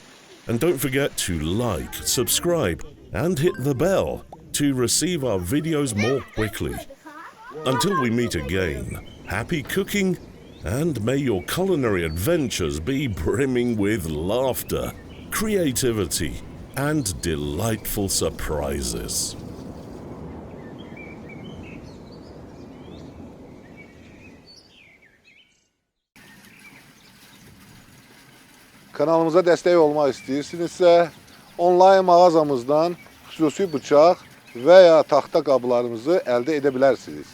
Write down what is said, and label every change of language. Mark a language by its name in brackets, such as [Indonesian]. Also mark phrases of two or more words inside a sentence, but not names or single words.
[English] And don't forget to like, subscribe, and hit the bell to receive our videos more quickly. Until we meet again, happy cooking, and may your culinary adventures be brimming with laughter, creativity, and delightful surprises. [Azerbaijani] Kanalımıza dəstək olmaq istəyirsinizsə, onlayn mağazamızdan xüsusi bıçaq və ya taxta qablarımızı əldə edə bilərsiniz.